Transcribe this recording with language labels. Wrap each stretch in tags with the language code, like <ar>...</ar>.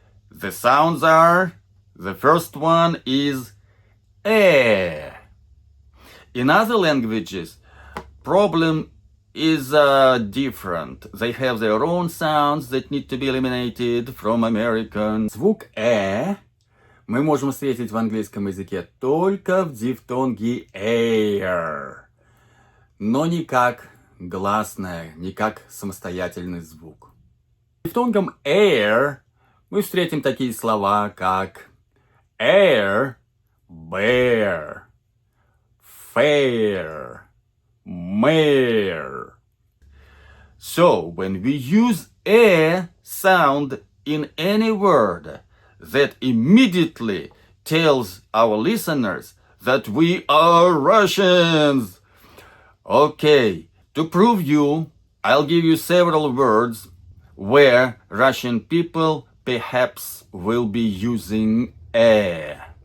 <en>The sounds are, the first one is eh. In other languages, problem is different. They have their own sounds that need to be eliminated from American.</en> <ru>Звук мы можем встретить в английском языке только в дифтонге air, но не как гласное, не как самостоятельный звук. Дифтонгом air мы встретим такие слова, как air, bear, fair, mare.</ru> <en>So, when we use a sound in any word, that immediately tells our listeners that we are Russians. Okay, to prove you, I'll give you several words where Russian people perhaps will be using a.</en>